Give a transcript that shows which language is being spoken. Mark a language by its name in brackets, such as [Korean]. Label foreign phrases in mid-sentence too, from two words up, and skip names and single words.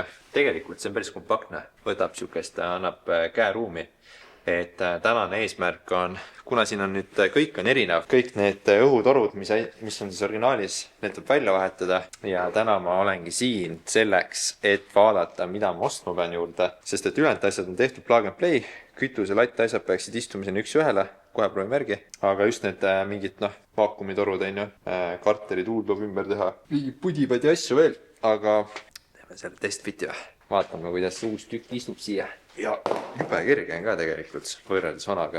[Estonian] Tegelikult see on päris kompaktne, võtab siukest, annab käeruumi. Et tänane eesmärk on, kuna siin on nüüd kõik on erinev, kõik need õhutorud, mis on siis originaalis, need tuleb välja vahetada. Ja täna ma olengi siin selleks, et vaadata, mida ma ostma pean juurde. Sest et ülejäänud asjad on tehtud [English] plug and play, [Estonian] kütuse latt asjad peaksid istumiseni üks ühele, kohe proovime järgi. Aga just need mingid vaakumitorud, karteri tuul tuleb ümber teha. Mingi pudipadi asju veel, aga teeme selle testfiti või. Vaatame, kuidas uus tükk istub siia. Ja jube kerge on ka tegelikult võrreldes vanaga.